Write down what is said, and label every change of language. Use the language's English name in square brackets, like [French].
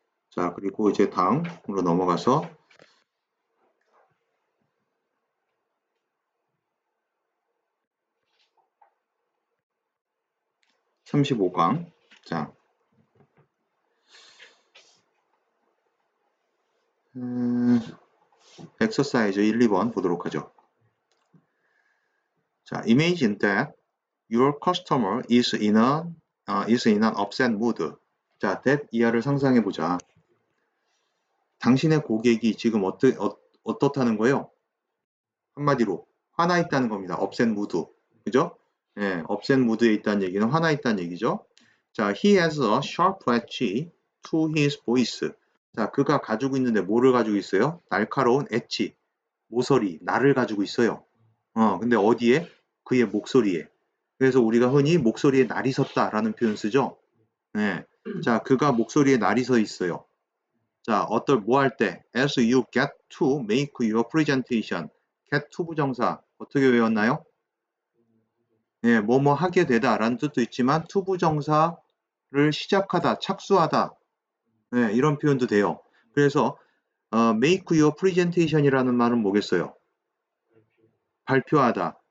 [Korean] 자, 그리고 이제 다음으로 넘어가서 35강. 자, 엑서사이즈 1, 2번 보도록 하죠. [English] 자, imagine that your customer is in an upset mood. [Korean] 자, that 이하를 상상해 보자. 당신의 고객이 지금 어떻다는 거예요? 한마디로 화나 있다는 겁니다. [English] upset mood. 그죠? [Korean] 예, upset mood에 있다는 얘기는 화나 있다는 얘기죠. [English] 자, he has a sharp edge to his voice. [Korean] 자, 그가 가지고 있는데 뭐를 가지고 있어요? 날카로운 엣지, 모서리, 날을 가지고 있어요. 근데 어디에? 그의 목소리에. 그래서 우리가 흔히 목소리에 날이 섰다라는 표현 쓰죠. 네. 자, 그가 목소리에 날이 서 있어요. 자, 뭐 할 때? [English] As you get to make your presentation. [Korean] get to 부정사. 어떻게 외웠나요? 예, 뭐뭐 하게 되다라는 뜻도 있지만 to 부정사를 시작하다, 착수하다. 네, 이런 표현도 돼요. 그래서 [English] make your presentation [Korean] 이라는 말은 뭐겠어요? 발표하다.